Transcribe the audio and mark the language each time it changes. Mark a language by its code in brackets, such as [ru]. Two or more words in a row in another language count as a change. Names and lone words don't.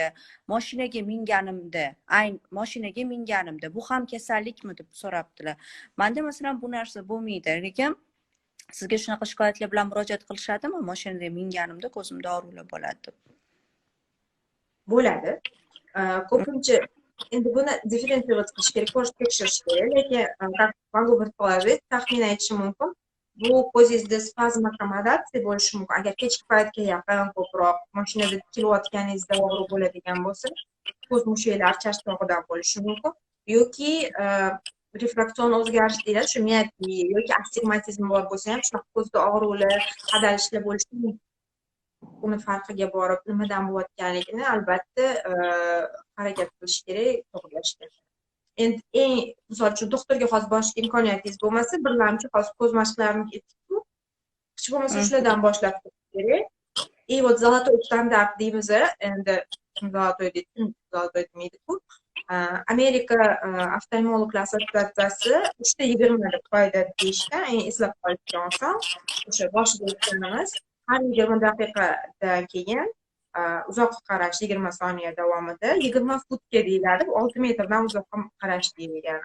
[uz] Mashinaga minganimda, bu ham kasallikmi deb so'rabdilar. Menda masalan bu narsa bo'lmaydi. Lekin sizga shunaqa shikoyatlar bilan murojaat qilishadimi? Mashinaga minganimda ko'zimda og'riqlar bo'ladi deb. Bo'ladi. Ko'pincha endi buni differensiировать qilish kerak, ko'rib tekshirish kerak. [ru] Lekin как могу предположить, [uz] taxmin aytishim mumkin. Bu ko'zingizda spazmokomodatiya bo'lishi mumkin. Agar kechki paytga yaqin ko'proq mashinada kelayotganingizda og'riq bo'ladigan bo'lsa, ko'z mushaklar charchog'idan bo'lishi mumkin. Yoki refraksion o'zgarish deyiladi, shu miyopiya yoki astigmatizm bor bo'lsa ham shunaqa ko'zda og'ruvlar, qadalishlar bo'lishi mumkin. Uni farqiga borib nimadan bo'layotganligini albatta harakat qilish kerak, to'g'rilashga. Endi eng misol uchun doktorga hozir borishga imkoniyatingiz bo'lmasa, birlamchi hozir ko'z mashqlarini ketdik-ku. Hech bo'lmasa shulardan boshlab ketish kerak. [ru] И вот золотой стандарт [uz] deymiz, endi zolotoy demaydi-ku. Amerika oftalmologlar assotsiatsiyasi 3/20 deb qoida deyishgan, eslab qolishga oson. O'sha boshida aytganimiz, har 20 daqiqadan keyin uzoqqa qarash 20 soniya davomida 20 futga deyiladi, 6 metrdan uzoqqa qarash deyilgan.